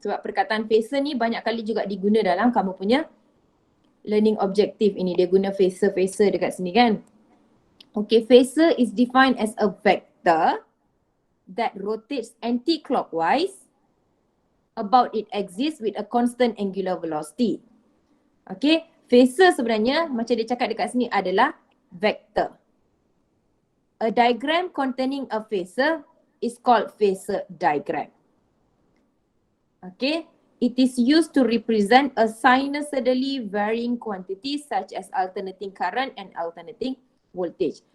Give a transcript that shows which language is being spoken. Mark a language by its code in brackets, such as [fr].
[ms] Sebab perkataan phasor ni banyak kali juga diguna dalam kamu punya learning objective ini. Dia guna phasor dekat sini kan. [en] Okay, phasor is defined as a vector that rotates anti-clockwise about its axis with a constant angular velocity. [ms] Okay, phasor sebenarnya macam dia cakap dekat sini adalah vector. [en] A diagram containing a phasor is called phasor diagram. Okay, it is used to represent a sinusoidally varying quantity such as alternating current and alternating voltage.